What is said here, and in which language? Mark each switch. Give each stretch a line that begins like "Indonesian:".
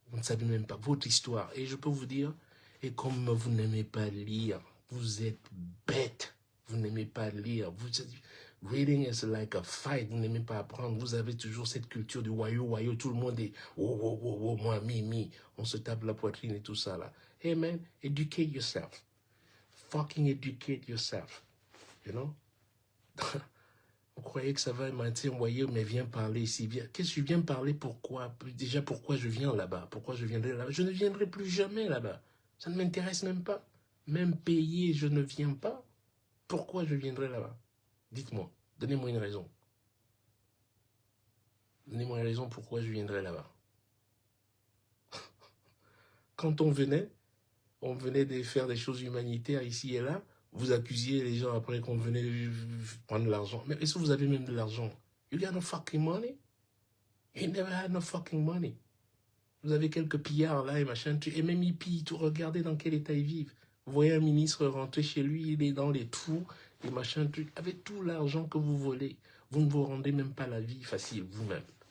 French: Vous ne savez même pas votre histoire. Et je peux vous dire, et comme vous n'aimez pas lire, vous êtes bête. Vous n'aimez pas lire.
English: Reading is like a fight.
French: Vous n'aimez pas apprendre. Vous avez toujours cette culture du wayo. Tout le monde est moi, mi. On se tape la poitrine et tout ça là.
English: Hey man, educate yourself. Fucking educate yourself. You know?
French: Vous croyez que ça va m'envoyer, mais viens parler ici. Qu'est-ce que je viens parler? Pourquoi? Déjà, pourquoi je viens là-bas? Pourquoi je viendrai là-bas? Je ne viendrai plus jamais là-bas. Ça ne m'intéresse même pas. Même payé, je ne viens pas. Pourquoi je viendrai là-bas? Dites-moi. Donnez-moi une raison. Donnez-moi une raison pourquoi je viendrai là-bas. Quand on venait de faire des choses humanitaires ici et là. Vous accusiez les gens après qu'on venait prendre l'argent. Mais est-ce que vous avez même de l'argent?
English: You got no fucking money? You never had no fucking money.
French: Vous avez quelques pillards là et machin. Et même ils pillent tout. Regardez dans quel état ils vivent. Vous voyez un ministre rentrer chez lui, il est dans les trous et machin. Avec tout l'argent que vous volez, vous ne vous rendez même pas la vie facile vous-même.